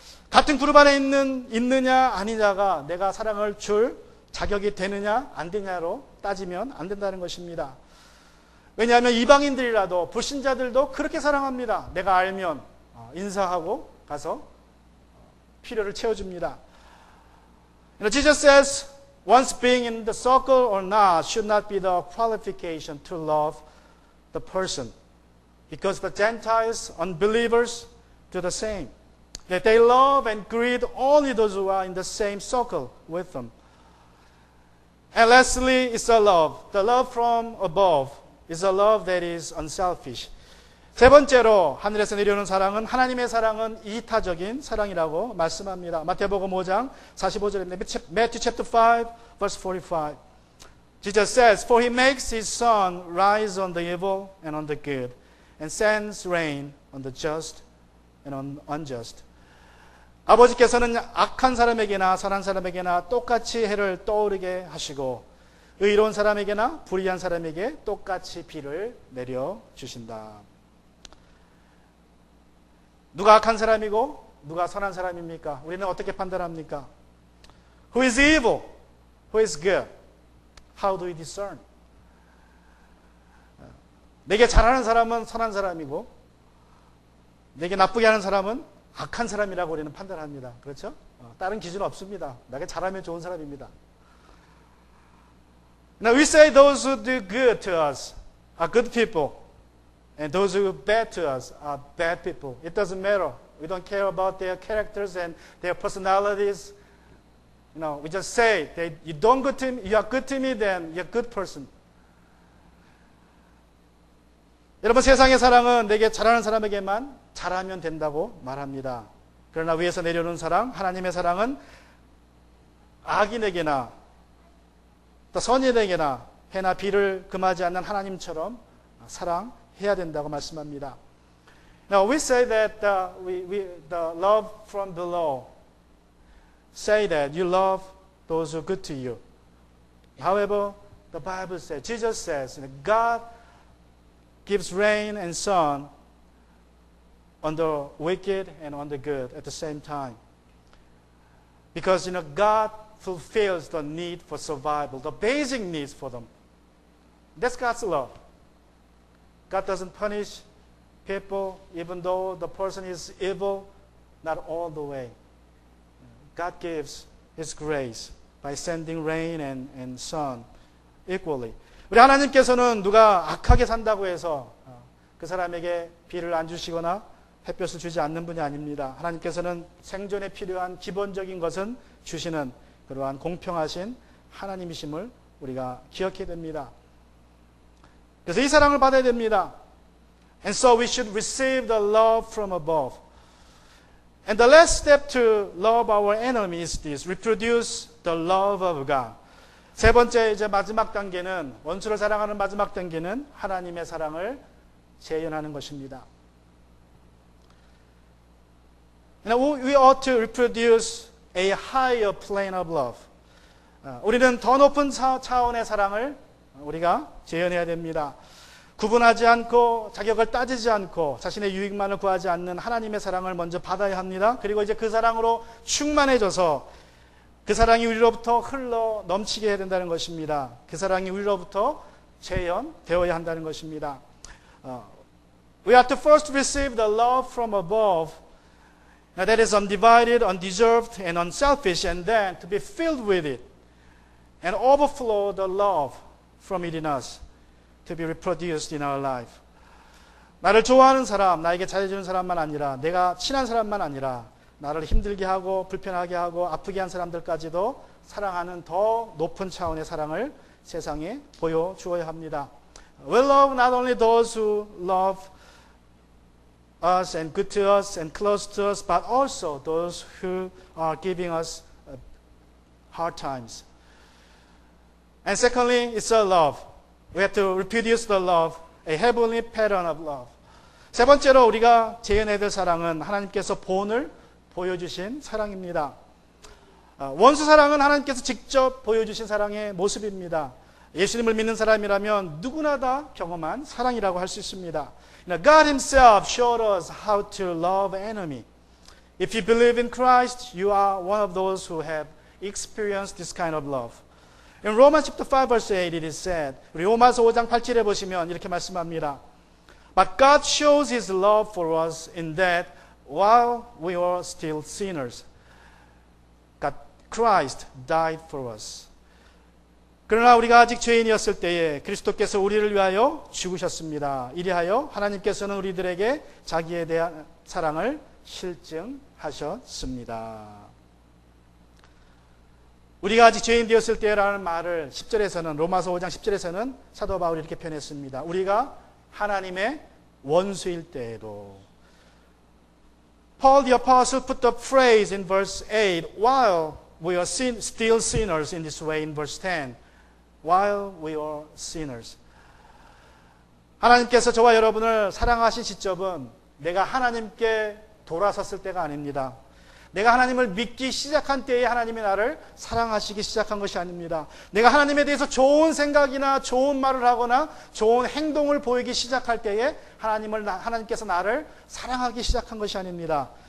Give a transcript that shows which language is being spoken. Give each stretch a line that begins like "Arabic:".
Korean: 같은 그룹 안에 있느냐 아니냐가 내가 사랑을 줄 자격이 되느냐 안 되냐로 따지면 안 된다는 것입니다. 왜냐하면 이방인들이라도 불신자들도 그렇게 사랑합니다. 내가 알면 인사하고 가서 필요를 채워줍니다.
English: Jesus says, once being in the circle or not should not be the qualification to love the person. Because the Gentiles, unbelievers, do the same. That they love and greet only those who are in the same circle with them. And lastly, it's a love. The love from above is a love that is unselfish.
Korean: 세 번째로 하늘에서 내려오는 사랑은, 하나님의 사랑은 이타적인 사랑이라고 말씀합니다. 마태복음 5장 45절입니다.
English: Matthew chapter 5 verse 45. Jesus says, For he makes his sun rise on the evil and on the good, and sends rain on the just and on unjust.
Korean: 아버지께서는 악한 사람에게나 선한 사람에게나 똑같이 해를 떠오르게 하시고 의로운 사람에게나 불의한 사람에게 똑같이 비를 내려주신다. 누가 악한 사람이고 누가 선한 사람입니까? 우리는 어떻게 판단합니까?
English: Who is evil? Who is good? How do we discern?
Korean: 내게 잘하는 사람은 선한 사람이고 내게 나쁘게 하는 사람은 악한 사람이라고 우리는 판단합니다. 그렇죠? 다른 기준 없습니다. 내게 잘하면 좋은 사람입니다.
English: Now we say those who do good to us are good people. And those who are bad to us are bad people. It doesn't matter. We don't care about their characters and their personalities. We just say that you are good to me, then you're a good person.
Korean: 여러분, 세상의 사랑은 내게 잘하는 사람에게만 잘하면 된다고 말합니다. 그러나 위에서 내려오는 사랑, 하나님의 사랑은 악인에게나 또 선인에게나 해나 비를 금하지 않는 하나님처럼 사랑해야 된다고 말씀합니다.
English: Now we say that the love from below say that you love those who are good to you. However, the Bible says, Jesus says, God gives rain and sun on the wicked and on the good at the same time. Because God fulfills the need for survival, the basic needs for them. That's God's love. God doesn't punish people even though the person is evil, not all the way. God gives His grace by sending rain and sun equally.
Korean: 우리 하나님께서는 누가 악하게 산다고 해서 그 사람에게 비를 안 주시거나 햇볕을 주지 않는 분이 아닙니다. 하나님께서는 생존에 필요한 기본적인 것은 주시는 그러한 공평하신 하나님이심을 우리가 기억해야 됩니다. 그래서 이 사랑을 받아야 됩니다.
English: And so we should receive the love from above. And the last step to love our enemy is this: reproduce the love of God.
Korean: 세 번째 이제 마지막 단계는, 원수를 사랑하는 마지막 단계는 하나님의 사랑을 재현하는 것입니다.
English: We ought to reproduce a higher plane of love.
Korean: 우리는 더 높은 차원의 사랑을 우리가 재현해야 됩니다. 구분하지 않고 자격을 따지지 않고 자신의 유익만을 구하지 않는 하나님의 사랑을 먼저 받아야 합니다. 그리고 이제 그 사랑으로 충만해져서 그 사랑이 우리로부터 흘러 넘치게 해야 된다는 것입니다. 그 사랑이 우리로부터 재현되어야 한다는 것입니다.
English: We are to first receive the love from above that is undivided, undeserved, and unselfish, and then to be filled with it and overflow the love from it in us to be reproduced in our life.
Korean: 나를 좋아하는 사람, 나에게 잘해주는 사람만 아니라, 내가 친한 사람만 아니라, 나를 힘들게 하고 불편하게 하고 아프게 한 사람들까지도 사랑하는 더 높은 차원의 사랑을 세상에 보여주어야 합니다.
English: We love not only those who love us and good to us and close to us, but also those who are giving us hard times. And secondly, it's a love. We have to reproduce the love, a heavenly pattern of love.
Korean: 세 번째로 우리가 재현해야 될 사랑은 하나님께서 본을 보여주신 사랑입니다. 원수 사랑은 하나님께서 직접 보여주신 사랑의 모습입니다. 예수님을 믿는 사람이라면 누구나 다 경험한 사랑이라고 할 수 있습니다.
English: God Himself showed us how to love enemy. If you believe in Christ, you are one of those who have experienced this kind of love. In Romans chapter 5 verse 8 it is said,
Korean: 우리 로마서 5장 8절에 보시면 이렇게 말씀합니다.
English: But God shows His love for us in that while we were still sinners, God, Christ died for us.
Korean: 그러나 우리가 아직 죄인이었을 때에 그리스도께서 우리를 위하여 죽으셨습니다. 이리하여 하나님께서는 우리들에게 자기에 대한 사랑을 실증하셨습니다. 우리가 아직 죄인 되었을 때라는 말을 10절에서는 로마서 5장 10절에서는 사도 바울이 이렇게 표현했습니다. 우리가 하나님의 원수일 때에도.
English: Paul the Apostle put the phrase in verse 8, while we are still sinners in this way in verse 10. While we are sinners.
Korean: 하나님께서 저와 여러분을 사랑하신 시점은 내가 하나님께 돌아섰을 때가 아닙니다. 내가 하나님을 믿기 시작한 때에 하나님이 나를 사랑하시기 시작한 것이 아닙니다. 내가 하나님에 대해서 좋은 생각이나 좋은 말을 하거나 좋은 행동을 보이기 시작할 때에 하나님께서 나를 사랑하기 시작한 것이 아닙니다.